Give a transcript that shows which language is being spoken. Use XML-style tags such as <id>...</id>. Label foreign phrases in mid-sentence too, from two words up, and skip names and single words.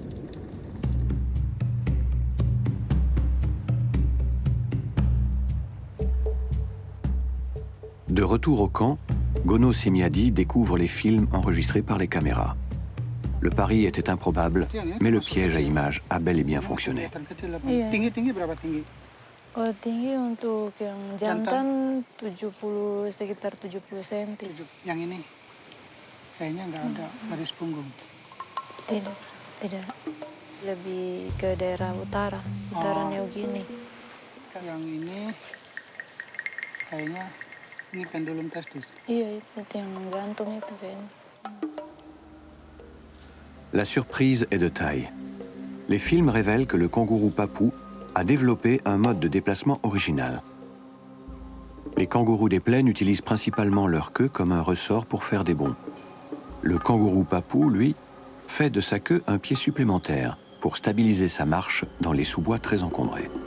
<fr>De retour au camp, Gono Semiadi découvre les films enregistrés par les caméras. Le pari était improbable, mais le piège à images a bel et bien fonctionné.</fr> <id>Oh, tinggi untuk yang jantan 70, sekitar 70 cm. Yang ini kayaknya nggak ada garis punggung. Tidak. Lebih ke daerah utara New Guinea. Yang ini kayaknya ini</id> <en>pendulum testis.</en> <id>Iya, itu yang gantung itu kayaknya.</id> <fr>La surprise est de taille. Les films révèlent que le kangourou papou a développé un mode de déplacement original. Les kangourous des plaines utilisent principalement leur queue comme un ressort pour faire des bonds. Le kangourou papou, lui, fait de sa queue un pied supplémentaire pour stabiliser sa marche dans les sous-bois très encombrés.</fr>